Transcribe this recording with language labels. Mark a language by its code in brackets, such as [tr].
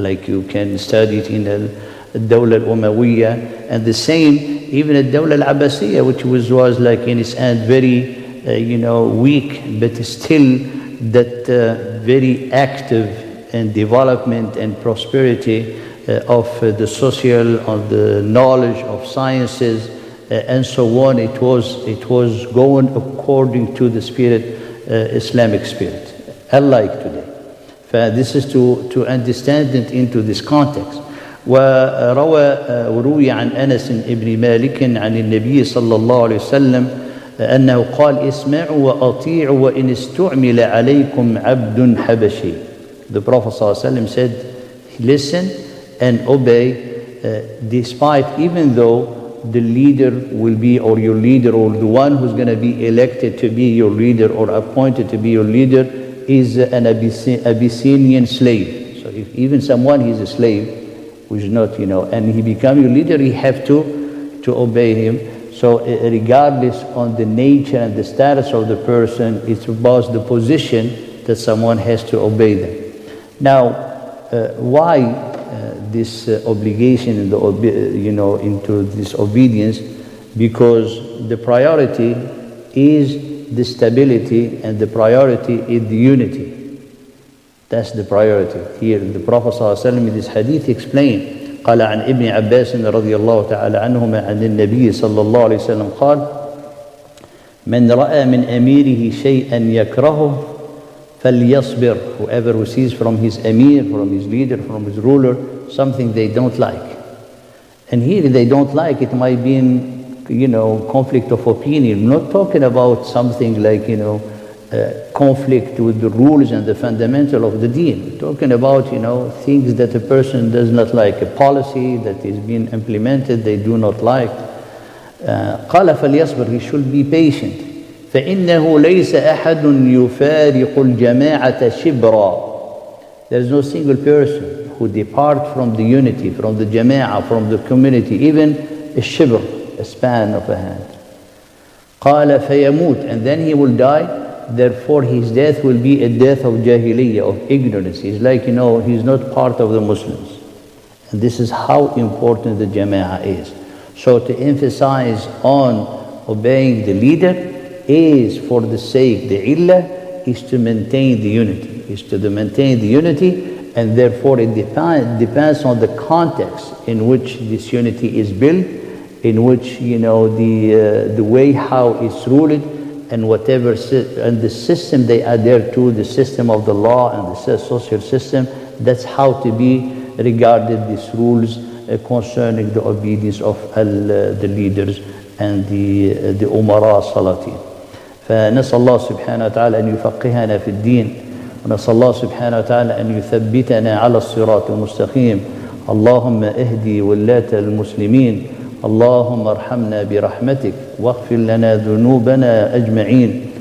[en] Like you can study it in al-Dawla al-Umayyah, and the same even al-Dawla al-Abbasiyah, which was like in its end very weak, but still that very active in development and prosperity of the social, of the knowledge of sciences, and so on. It was going according to the spirit, Islamic spirit, unlike today. This is to understand it into this context. [ar] وروي عن أنس بن مالك عن النبي صلى الله عليه وسلم أنه قال اسمعوا وأطيعوا وإن استعمل عليكم عبد حبشي. [en] The Prophet [ar] صلى الله عليه وسلم [en] said, listen and obey, despite, even though the leader will be, or your leader, or the one who's going to be elected to be your leader or appointed to be your leader is an Abyssinian slave. So if even someone is a slave, which is not, and he become your leader, you have to obey him. So regardless on the nature and the status of the person, it's about the position that someone has to obey them. Now, why this obligation in into this obedience? Because the priority is the stability, and the priority is the unity. That's the priority. Here the Prophet ﷺ in this hadith explained, [ar] قال عن ابن عباس رضي الله تعالى عنهما عن النبي صلى الله عليه وسلم قال من رأى من أميره شيئا يكرهه فليصبر. [en] Whoever who sees from his emir, from his leader, from his ruler, something they don't like. And here they don't like, it might be in, conflict of opinion. I'm not talking about something like, conflict with the rules and the fundamental of the deen. We're talking about, things that a person does not like, a policy that is being implemented, they do not like. [ar] قال فليصبر, [en] he should be patient. [ar] فإنه ليس أحد يفارق الجماعة شبرا. [en] There is no single person who depart from the unity, from the jama'ah, from the community, even a shibr, a span of a hand. [ar] قال فيموت, [en] and then he will die. Therefore his death will be a death of jahiliyyah, of ignorance. He's like, he's not part of the Muslims. And this is how important the jama'ah is. So to emphasize on obeying the leader is for the sake, the illah is to maintain the unity, and therefore it depends on the context in which this unity is built, in which, the way how it's ruled, and whatever, and the system they adhere to, the system of the law and the social system, that's how to be regarded, these rules concerning the obedience of the leaders and the umara salatin. [ar] فنسأل الله سبحانه وتعالى أن يفقهنا في الدين، ونسأل الله سبحانه وتعالى أن يثبتنا على الصراط المستقيم. اللهم اهدي ولاة المسلمين، اللهم ارحمنا برحمتك واغفر لنا ذنوبنا أجمعين.